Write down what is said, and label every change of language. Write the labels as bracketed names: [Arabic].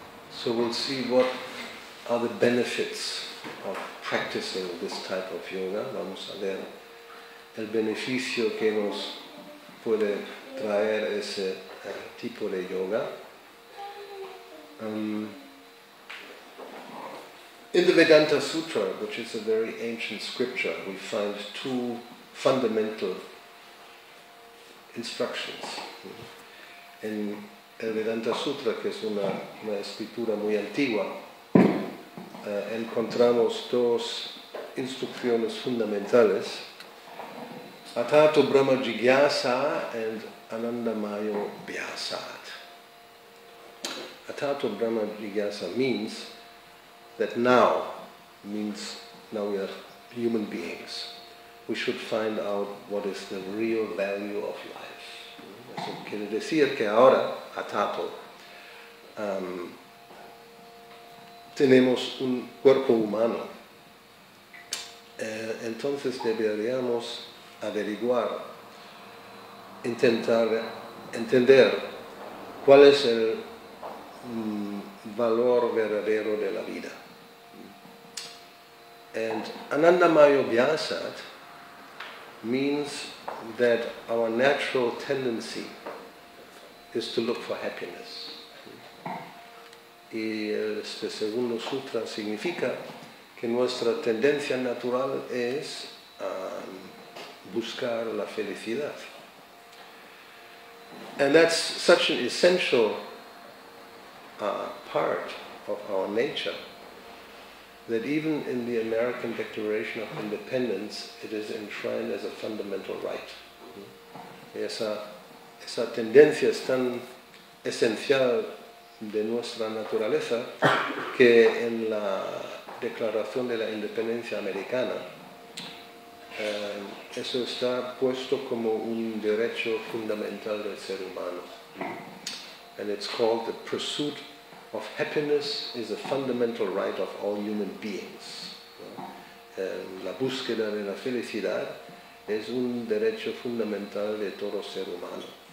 [English] So we'll see what are the benefits of practicing this type of yoga. [Spanish] Vamos a ver el beneficio que nos puede traer ese tipo de yoga. [English] In the Vedanta Sutra, which is a very ancient scripture, we find two fundamental instructions. [Spanish] En el Vedanta Sutra, que es una escritura muy antigua, encontramos dos instrucciones fundamentales: Atato Brahma Jigyasa and Anandamayo Vyasat. [English] Atato Brahma Jigyasa means that now we are human beings. We should find out what is the real value of life. [Spanish] Eso quiere decir que ahora, Atato, tenemos un cuerpo humano. Entonces deberíamos averiguar, intentar entender cuál es el valor verdadero de la vida. [English] And Anandamayo Vyasat means that our natural tendency is to look for happiness. [Spanish] Y este segundo sutra significa que nuestra tendencia natural es buscar la felicidad. [English] And that's such an essential part of our nature that even in the American Declaration of Independence it is enshrined as a fundamental right. [Spanish] Esa tendencia es tan esencial de nuestra naturaleza que en la Declaración de la Independencia Americana eso está puesto como un derecho fundamental del ser humano. [English] And it's called the pursuit of happiness is a fundamental right of all human beings. [Spanish] La búsqueda de la felicidad es un derecho fundamental de todo ser humano.